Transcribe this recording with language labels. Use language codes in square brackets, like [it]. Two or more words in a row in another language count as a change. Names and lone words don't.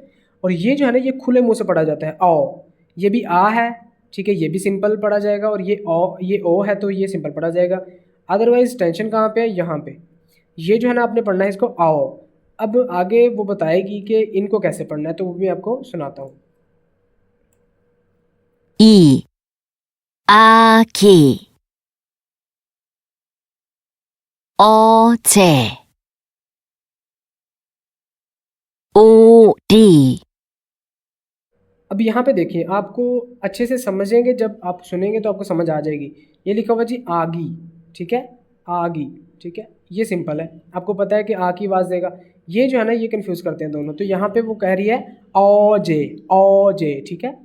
[hi] और ये जो है ना ये खुले मुंह से पढ़ा जाता है, ओ। ये भी आ है, ठीक है, ये भी सिंपल पढ़ा जाएगा। और ये ओ है तो ये सिंपल पढ़ा जाएगा। [en] otherwise tension [hi] कहाँ पे है, यहाँ पे। ये जो है ना आपने पढ़ना है इसको आओ। अब आगे वो बताएगी कि इनको कैसे पढ़ना है, तो वो भी आपको सुनाता हूँ। 2, [ko] 아기, 어제, 오리, [hi] अब यहाँ पे देखिए, आपको अच्छे से समझेंगे, जब आप सुनेंगे तो आपको समझ आ जाएगी। ये लिखा हुआ जी आगी, ठीक है, आगी, ठीक है, ये सिंपल है, आपको पता है कि आ की आवाज़ देगा। ये जो है ना ये कंफ्यूज करते हैं दोनों। तो यहाँ पे वो कह रही है ओ जे, ठीक है।